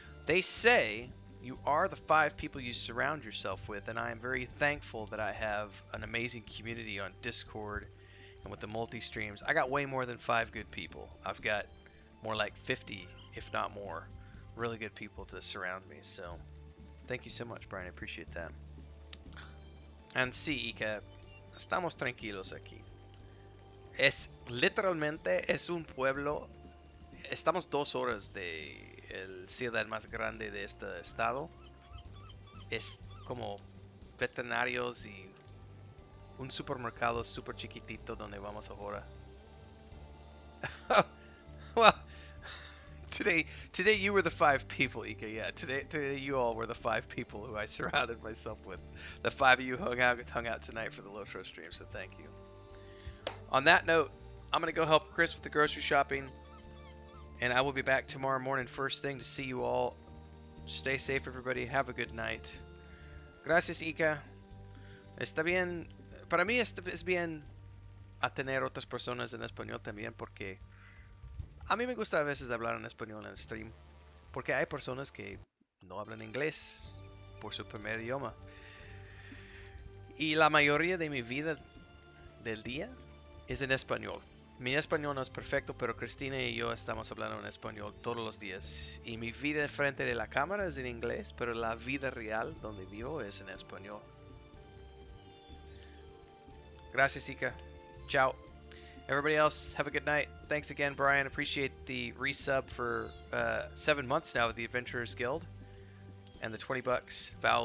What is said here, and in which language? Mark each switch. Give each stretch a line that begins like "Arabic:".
English: They say you are the 5 people you surround yourself with, and I am very thankful that I have an amazing community on Discord and with the multi-streams. I got way more than 5 good people. I've got more like 50, if not more, really good people to surround me. So thank you so much, Brian. I appreciate that.
Spanish: And sí, Ika, estamos tranquilos aquí. Literalmente es un pueblo. Estamos 2 horas de el ciudad más grande de este estado. Es como veterinarios y un supermercado super chiquitito donde vamos ahora.
English: Well, today you were the 5 people, Ika. Yeah, today you all were the 5 people who I surrounded myself with. The 5 of you hung out tonight for the LOTRO stream, so thank you. On that note, I'm gonna go help Chris with the grocery shopping. And I will be back tomorrow morning first thing to see you all. Stay safe, everybody. Have a good night.
Spanish: Gracias, Ika. Está bien. Para mí es bien a tener otras personas en español también, porque a mí me gusta a veces hablar en español en el stream. Porque hay personas que no hablan inglés por su primer idioma. Y la mayoría de mi vida del día es en español. Mi español no es perfecto, pero Cristina y yo estamos hablando en español todos los días. Y mi vida frente de la cámara es en inglés, pero la vida real donde vivo es en español. Gracias, Ika. Ciao.
English: Everybody else, have a good night. Thanks again, Brian. Appreciate the resub for 7 months now with the Adventurers Guild. And the $20 Vowel